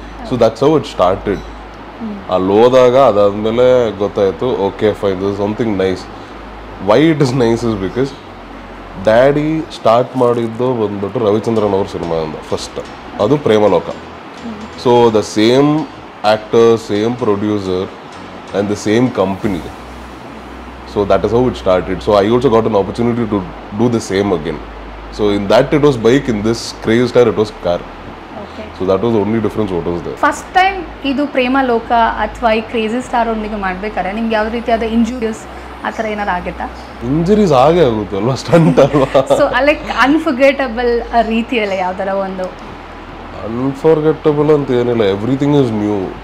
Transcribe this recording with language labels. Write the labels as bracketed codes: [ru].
[en] So that's how it started. [kn] ಅಲ್ಲಿ ಹೋದಾಗ ಅದಾದಮೇಲೆ ಗೊತ್ತಾಯಿತು, [en] Okay fine, this is something nice. Why it is nice is because daddy start [kn] ಮಾಡಿದ್ದು ಬಂದ್ಬಿಟ್ಟು ರವಿಚಂದ್ರನ್ ಅವ್ರ ಸಿನಿಮಾದಿಂದ ಫಸ್ಟ್, ಅದು Premaloka. [en] So the same actor, same producer and the same company. So that is how it started. So I also got an opportunity to do the same again. So in that it was bike, in this crazy star it was car. Okay. So that was the only difference what was there. [kn] First time ಇದು ಪ್ರೇಮಲೋಕ ಅಥವಾ ಈ crazy star ಒಂದಿಗೆ ಮಾಡ್ಬೇಕಾದ್ರೆ ನಿಮ್ಗೆ ಯಾವ ರೀತಿಯಾದ injuries ಆ ಥರ ಏನಾರು ಆಗುತ್ತಾ? ಇಂಜರೀಸ್ ಆಗೇ ಆಗುತ್ತೆ ಅಲ್ವಾ, ಸ್ಟಂಟ್ ಅಲ್ವಾ. ಸೊ ಲೈಕ್ ಅನ್ಫರ್ಗೆಟಬಲ್ ರೀತಿಯಲ್ಲ ಯಾವ್ದಾರ ಒಂದು? [en] unforgettable [kn] ಅಂತ ಏನಿಲ್ಲ, [en] Everything is new.